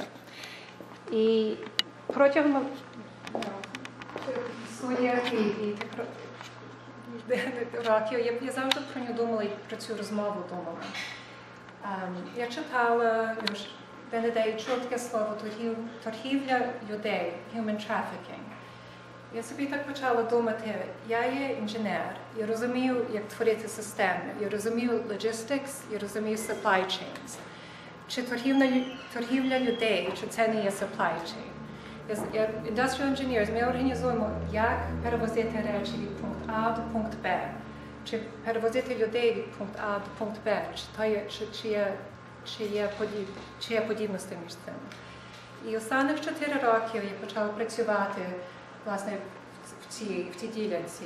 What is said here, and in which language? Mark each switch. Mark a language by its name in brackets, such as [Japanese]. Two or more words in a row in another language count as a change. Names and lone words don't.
[Ukrainian] І протягом своїх років я завжди про нього думала і про цю розмову думала. Я читала, де чула таке слово торгівля людей, [English] human trafficking. [Ukrainian] Я собі так почала думати, я є інженер, я розумію, як творити системи, я розумію logistics, я розумію [English] supply chains. [Ukrainian] Чи торгівля людей, чи це не є [English] supply chain? Industrial engineers, [Ukrainian] ми організуємо, як перевозити речі від пункту А до пункту Б, чи перевозити людей від пункту А до пункту Б, чи є подібності між цим. І останніх 4 роки я почала працювати, власне, в цій ділянці.